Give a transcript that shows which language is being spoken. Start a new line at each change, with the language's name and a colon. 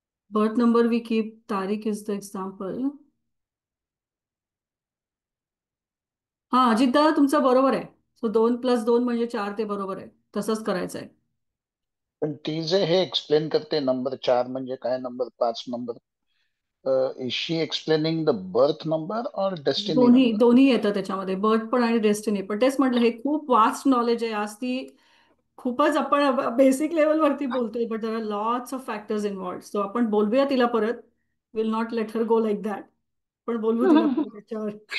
English: Birth number we keep, तारीख is the example.
Marathi: हा, अजित दादा तुमचं बरोबर आहे. सो 2+2 म्हणजे 4, ते बरोबर आहे. तसंच करायचं आहे. पण ती जे हे एक्सप्लेन करते, नंबर 4 म्हणजे काय, number 5, number
English: is she explaining the birth number or destiny number?
Marathi: दोन्ही येतं त्याच्यामध्ये, बर्थ पण आणि डेस्टिनी पण. तेच म्हटलं हे खूप वास्ट नॉलेज आहे. आज ती खूपच आपण बेसिक लेवलवरती बोलतोय,
English: But there are lots of factors involved.
Marathi: So आपण बोलूया तिला परत.
English: will not let her go like that,
Marathi: पण बोलवू तिला परत त्याच्यावर.